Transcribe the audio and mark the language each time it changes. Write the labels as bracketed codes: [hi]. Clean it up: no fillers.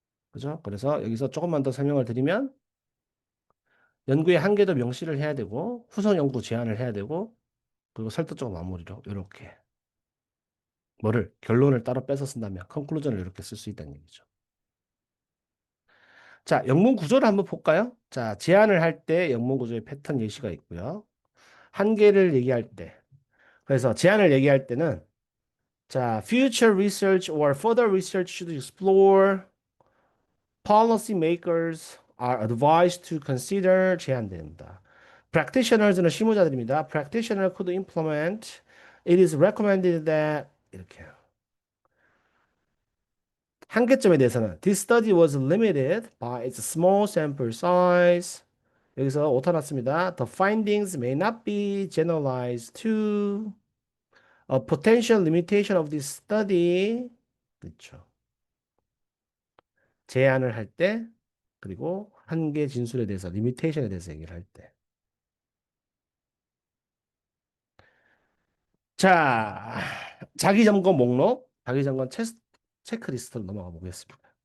[ko] 그죠? 그래서 여기서 조금만 더 설명을 드리면 연구의 한계도 명시를 해야 되고 후속 연구 제안을 해야 되고 그리고 설득적 마무리로 이렇게 뭐를 결론을 따로 빼서 쓴다면 컨클루전을 이렇게 쓸 수 있다는 얘기죠. 자, 영문 구조를 한번 볼까요? 자, 제안을 할 때 영문 구조의 패턴 예시가 있고요. 한계를 얘기할 때 그래서 제안을 얘기할 때는 자, [en] future research or further research should explore policy makers are advised to consider [ko] 제한됩니다. practitioners는 실무자들입니다. [en] practitioner could implement. It is recommended that [ko] 이렇게 한계점에 대해서는 [en] this study was limited by its small sample size. [ko] 여기서 오타 났습니다. [en] The findings may not be generalized to a potential limitation of this study. [ko] 그렇죠. 제한을 할 때, 그리고 한계 진술에 대해서, 리미테이션에 대해서 얘기를 할 때. 자, 자기 점검 목록, 자기 점검 체크리스트로 넘어가 보겠습니다.